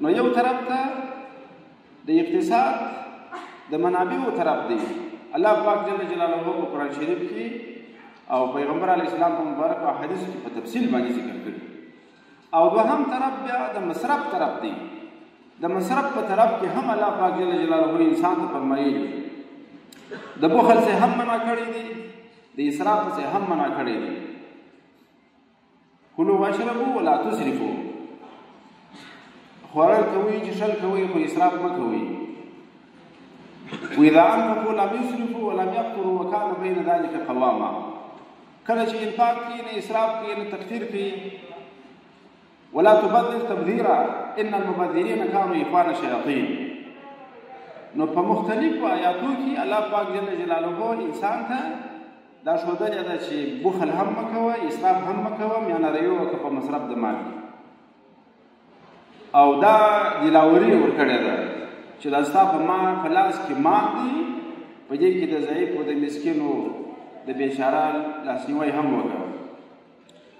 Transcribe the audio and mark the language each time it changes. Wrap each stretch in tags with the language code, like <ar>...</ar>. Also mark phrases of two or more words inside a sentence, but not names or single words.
<ps>نو یو طرف ته د اقتصاد د منابعو طرف دی، الله پاک</ps> <ar>جل جلاله</ar> <ps>په قرآن شریف کې او پیغمبر</ps> <ar>علیه السلام</ar> <ps>په مبارک احادیثو کې په تفصیل باندې ذکر کړي. او دوهم طرف بیا د مصرف طرف دی. د مصرف په طرف کې هم الله پاک</ps> <ar>جل جلاله</ar> <ps>انسان ته فرمایي د بخل سے هم منع کړی دی، د اسراف سے هم منع کړی دی.</ps> <ar>کلوا واشربوا ولا تسرفوا،</ar> <ps>خوړل کوئ چې شل کوئ خو اسراف مه کوئ.</ps> <ar>واذا انفقوا لم يسرفوا ولم يقتروا وكان بين ذلك قواما.</ar> <ps>کله چې انفاق کوي نه اسراف کوي نه تقدیر کوي.</ps> <ar>ولا تبذر تبذیرا ان المبذرین كانوا اخوان الشیاطین.</ar> <ps>نو په مختلفو آیاتو کې الله پاک</ps> <ar>جل جلاله</ar> <ps>انسان ته دا ښودلې ده چې بخل هم مه کوه، اسراف هم مه کوه، میانه وکړه په مصرف د مال. او دا دلاوري ورکړې ده چې دا ستا په لاس کې مال دی، په دې کې د ضعیف او د مسکینو د بیچاره لاسنیوی هم وکړه.</ps>